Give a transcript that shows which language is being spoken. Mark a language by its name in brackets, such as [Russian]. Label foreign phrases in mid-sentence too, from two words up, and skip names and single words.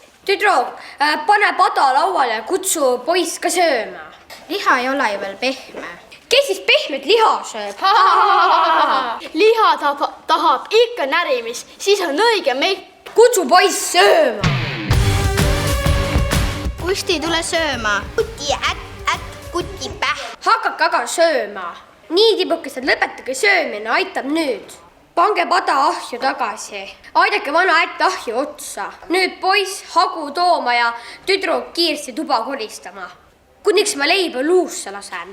[Estonian] Tüdruk, pane pada lauale ja kutsu poiss ka sööma. Liha ei ole ju veel pehme. Kes siis pehmet liha sööb? Liha tahab ikka närimist, siis on õige mekk. Kutsu poiss sööma. Kusti, tule sööma. Kuti kuti päh. Hakake aga sööma. Nii tibukesed, lõpetage söömine, aitab nüüd. Pange pada ahju tagasi. Aidake vana ätt ahju otsa. Nüüd poiss hagu tooma ja tüdruk kiiresti tuba koristama. Kuniks ma leiba luusse lasen.